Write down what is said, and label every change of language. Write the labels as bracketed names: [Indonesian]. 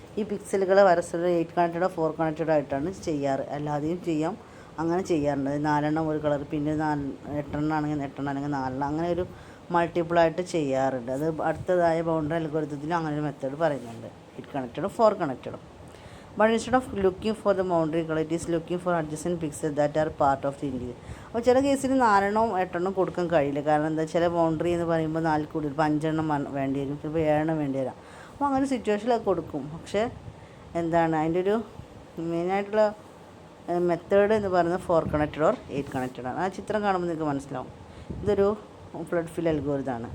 [Malayalam] ഈ പിക്സലുകൾ വരച്ചത് 8 കണക്റ്റഡോ 4 കണക്റ്റഡോ ആയിട്ടാണ് ചെയ്യാറ്. അല്ലാതെയും ചെയ്യാം, അങ്ങനെ ചെയ്യാറുണ്ട്. 4 ഒരു കളർ, പിന്നെ 8 ആണെങ്കിൽ 8 അല്ലെങ്കിൽ 4 അങ്ങനെ ഒരു മൾട്ടിപ്പിളായിട്ട് ചെയ്യാറുണ്ട്. അത് അടുത്തതായ ബൗണ്ടറി അൽഗോരിതത്തിൽ അങ്ങനെ ഒരു മെത്തേഡ് പറയുന്നുണ്ട്, 8 കണക്റ്റഡും 4 കണക്റ്റഡും. [English] But instead of looking for the boundary color, it is looking for adjacent pixels that are part of the interior. [Malayalam] അപ്പോൾ ചില കേസിൽ 4 8 കൊടുക്കാൻ കഴിയില്ല. കാരണം എന്താ, ചില ബൗണ്ടറി എന്ന് പറയുമ്പോൾ 4 കൂടുതൽ 5 വേണ്ടി വരും, ചിലപ്പോൾ 7 വേണ്ടി വരാം. അപ്പോൾ അങ്ങനെ സിറ്റുവേഷനിലൊക്കെ കൊടുക്കും. പക്ഷേ അതിൻ്റെ ഒരു മെയിനായിട്ടുള്ള മെത്തേഡ് എന്ന് പറയുന്നത് 4 കണക്റ്റഡ് ഓർ 8 കണക്റ്റഡ് ആണ്. ആ ചിത്രം കാണുമ്പോൾ നിങ്ങൾക്ക് മനസ്സിലാവും ഇതൊരു ഫ്ലഡ് ഫിൽ അൽഗോരിതമാണ്.